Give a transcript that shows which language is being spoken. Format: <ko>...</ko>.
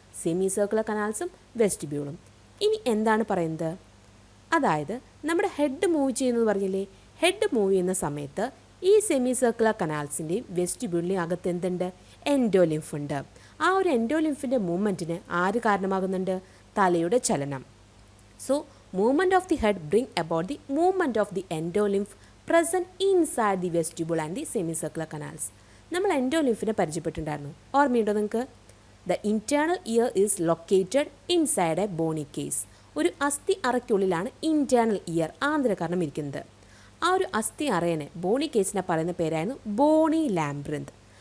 <ml>Semi circular കനാൽസും വെസ്റ്റിബ്യൂളും. ഇനി എന്താണ് പറയുന്നത്? അതായത് നമ്മുടെ ഹെഡ് മൂവ് ചെയ്യുന്നത് പറഞ്ഞില്ലേ? ഹെഡ് മൂവ് ചെയ്യുന്ന സമയത്ത് ഈ സെമി സർക്കുലർ കനാൽസിൻ്റെയും വെസ്റ്റിബ്യൂളിൻ്റെയും അകത്ത് എന്തുണ്ട്? എൻഡോലിംഫ് ഉണ്ട്. ആ ഒരു എൻഡോലിംഫിൻ്റെ മൂവ്മെൻറ്റിന് ആര് കാരണമാകുന്നുണ്ട്? തലയുടെ ചലനം.</ml> <en>So, movement of the head bring about the movement of the endolymph present inside the vestibule and the semicircular canals.</en> <ml>നമ്മൾ എൻഡോലിംഫിനെ പരിചയപ്പെട്ടിട്ടുണ്ടായിരുന്നു, ഓർമ്മയുണ്ടോ നിങ്ങൾക്ക്?</ml> <en>The internal ear is located inside a bony case.</en> <ml>ഒരു അസ്ഥി അറയ്ക്കുള്ളിലാണ് ഇൻറ്റേർണൽ ഇയർ ആന്തരകർണം ഇരിക്കുന്നത്. ആ ഒരു അസ്ഥി അറയനെ ബോണി കേസിനെ പറയുന്ന പേരായിരുന്നു ബോണി ലാംബ്രിന്ത്.</ml>